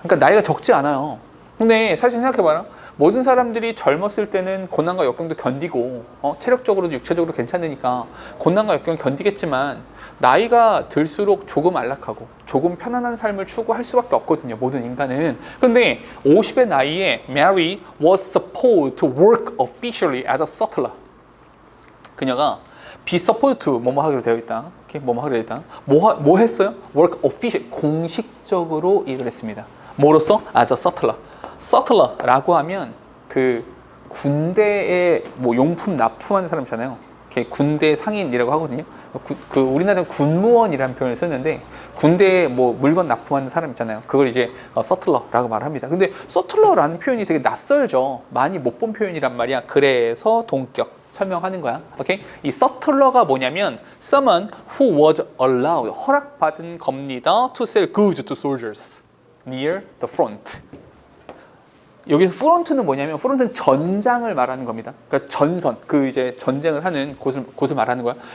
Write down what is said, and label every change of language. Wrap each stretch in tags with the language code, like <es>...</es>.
<ko>그러니까 나이가 적지 않아요. 근데 사실 생각해봐라. 모든 사람들이 젊었을 때는 고난과 역경도 견디고 체력적으로도 육체적으로 괜찮으니까 고난과 역경을 견디겠지만 나이가 들수록 조금 안락하고 조금 편안한 삶을 추구할 수밖에 없거든요. 모든 인간은. 근데 50의 나이에</ko> <en>Mary was supposed to work officially as a sutler.</en> <ko>그녀가 be supposed to 뭐뭐 하기로 되어 있다. 뭐뭐 하기로 되어 있다. 뭐 했어요?</ko> <en>work official,</en> <ko>공식적으로 일을 했습니다. 뭐로써?</ko> <en>as a sutler.</en> <ko>서틀러라고 하면 그 군대에 뭐 용품 납품하는 사람 있잖아요. 군대 상인이라고 하거든요. 우리나라는 군무원이라는 표현을 쓰는데 군대에 뭐 물건 납품하는 사람 있잖아요. 그걸 이제 서틀러라고 말합니다. 근데 서틀러라는 표현이 되게 낯설죠. 많이 못 본 표현이란 말이야. 그래서 동격 설명하는 거야. 오케이? 이 서틀러가 뭐냐면</ko> <en>someone who was allowed,</en> <ko>허락받은 겁니다.</ko> <en>to sell goods to soldiers near the front.</en> <ko>여기서 프론트는 뭐냐면 프론트는 전장을 말하는 겁니다. 그러니까 전선, 그 이제 전쟁을 하는 곳을 말하는 거야.</ko>